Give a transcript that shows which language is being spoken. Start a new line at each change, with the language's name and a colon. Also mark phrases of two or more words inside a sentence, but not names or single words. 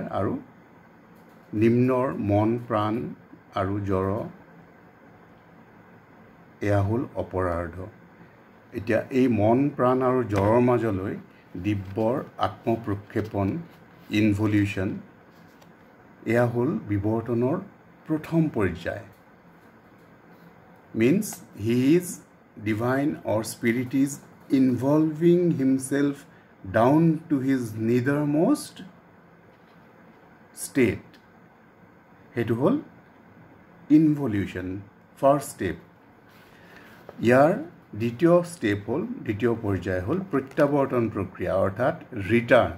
Assamese: আৰু নিম্নৰ মন, প্ৰাণ আৰু জড়, এয়া হ'ল অপৰাৰ্ধ। এতিয়া এই মন, প্ৰাণ আৰু জড়ৰ মাজলৈ দিব্যৰ আত্মপ্ৰক্ষেপণ, ইনভলিউশ্যন, এয়া হ'ল বিৱৰ্তনৰ প্ৰথম পৰ্যায়।
English: means he is divine or spirit is involving himself down to his nethermost state.
Assamese: সেইটো হ'ল ইনভলিউশ্যন,
English: first step.
Assamese: ইয়াৰ দ্বিতীয় ষ্টেপ হ'ল, দ্বিতীয় পৰ্যায় হ'ল প্ৰত্যাৱৰ্তন প্ৰক্ৰিয়া, অৰ্থাৎ ৰিটাৰ্ণ।